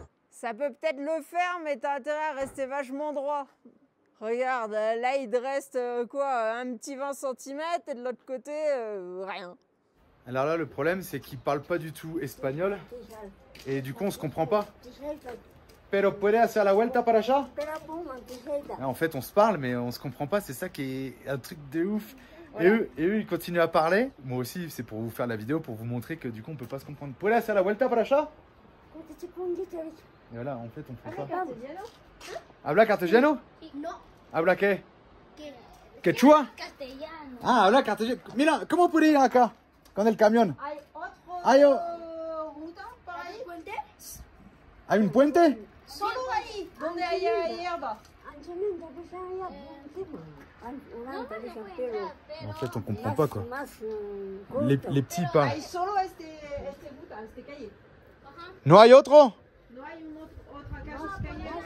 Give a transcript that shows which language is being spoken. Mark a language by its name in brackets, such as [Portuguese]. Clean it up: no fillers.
[French] Ça peut peut-être le faire, mais t'as intérêt à rester vachement droit. Regarde, là il te reste un petit 20 cm et de l'autre côté, rien. Alors là, le problème, c'est qu'ils parlent pas du tout espagnol. Et du coup, on se comprend pas. [Spanish] Pero puede hacer la vuelta para allá? [French] En fait, on se parle, mais on se comprend pas. C'est ça qui est un truc de ouf. Voilà. Et eux, ils continuent à parler. Moi aussi, c'est pour vous faire la vidéo, pour vous montrer que du coup, on peut pas se comprendre. [Spanish] Puede hacer la vuelta para allá? [French] Et voilà, en fait, on fait ça. [Spanish] Habla castellano? No. Habla qué? Quechua? Castellano. Ah, habla castellano. Mira, ¿cómo puede ir acá con el camión? Hay otro ruta para ahí. ¿Hay un puente? Solo ahí, donde hay hierba. [French] En fait, on comprend pas quoi. Les petits parlent. [Spanish] Hay solo este calle. No hay otro? No hay otra calle.